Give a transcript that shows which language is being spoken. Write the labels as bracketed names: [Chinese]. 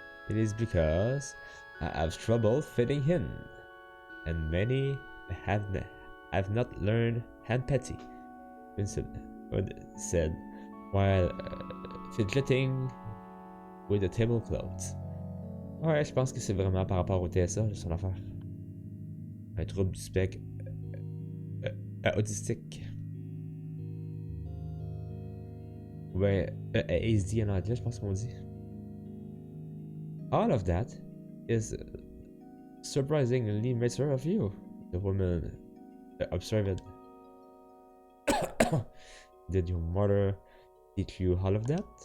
[English] It is because I have trouble fitting in, and many have not learned empathy, Personhood said, while fidgeting with the tablecloths. [French] Ouais, je pense que c'est vraiment par rapport au TSA, son affaire. Un trouble du spectre autistique. Ouais, ASD en anglais, je pense qu'on dit. [English] All of that is surprisingly mature of you, the woman observed. Did your mother teach you all of that?